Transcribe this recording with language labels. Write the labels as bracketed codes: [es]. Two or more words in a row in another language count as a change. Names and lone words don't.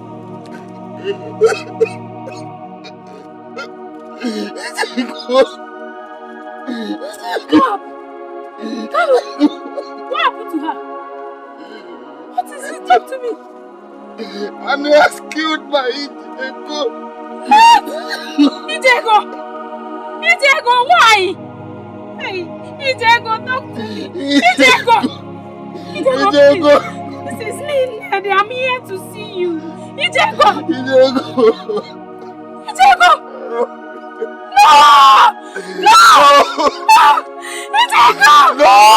[en] What happened to her? What is it done to me? And he has killed my Etiko. Etiko! Etiko, why? Hey, Etiko, talk to me. Etiko! Etiko, please. This is me, Ned. I'm here to see you. Etiko! Etiko! No! No! No! Etiko! No!